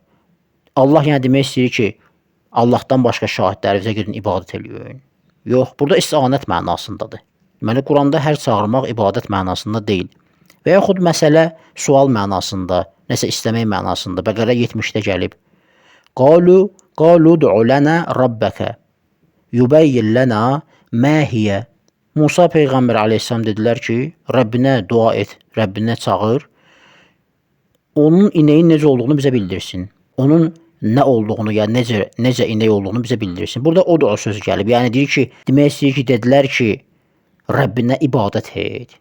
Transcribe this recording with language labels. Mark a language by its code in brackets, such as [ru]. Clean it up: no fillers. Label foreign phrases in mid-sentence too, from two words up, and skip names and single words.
[az] Allah yəni demək istəyir ki, Allahdan başqa şahidlərinizə gedin ibadət eləyin. Yox, burada istianət mənasındadır. Deməli, Quranda hər çağırmaq ibadət mənasında deyil. Və yaxud məsələ sual mənasında, nəsə istəmək mənasında. Bəqərə 70-də gəlib. [ar] قالوا ادع لنا ربك يبين لنا ما هي. [az] Musa peyğəmbər əleyhissalam dedilər ki, Rəbbinə dua et, Rəbbinə çağır. Onun inəyin necə olduğunu bizə bildirsin. Onun nə olduğunu, yəni necə inək olduğunu bizə bildirsin. Burada o da o sözü gəlib. Yəni deyir ki, demək istəyir ki, dedilər ki, Rəbbinə ibadət et.